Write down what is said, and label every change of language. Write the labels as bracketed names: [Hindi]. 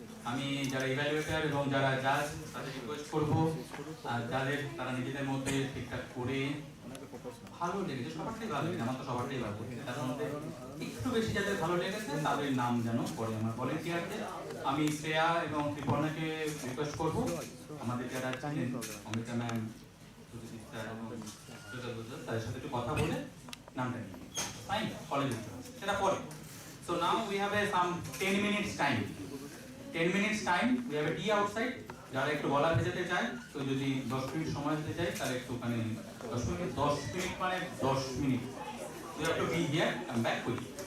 [Bangla] আমি যারা ইভ্যালুয়েটার এবং যারা জাজ তাদের রিকোয়েস্ট করবো, আর যাদের তারা নিজেদের মধ্যে ঠিকঠাক করে ভালো লেগেছে, সবারটাই ভালো লেগেছে, আমার তো সবারটাই ভালো লেগেছে, তার মধ্যে একটু বেশি যাদের ভালো লেগেছে তাদের নাম যেন পরে আমার ভলেন্টিয়ারদের। আমি শ্রেয়া এবং ত্রিপর্ণাকে রিকোয়েস্ট করবো, আমাদের যারা জানেন অমিতা ম্যাম, সুজিত স্যার এবং তাদের সাথে একটু কথা বলে নামটা নিয়ে ফাইন কলেজে সেটা পরে। [English] So now we have a some 10 minutes time. 10 minutes time. We have a tea outside. [Bangla] যারা একটু গলা ভেজাতে চায়, তো যদি 10 মিনিট সময় দিতে চাই তাহলে একটুখানি 10 মিনিট মানে 10 minute. [English] You have to be here, come back quickly.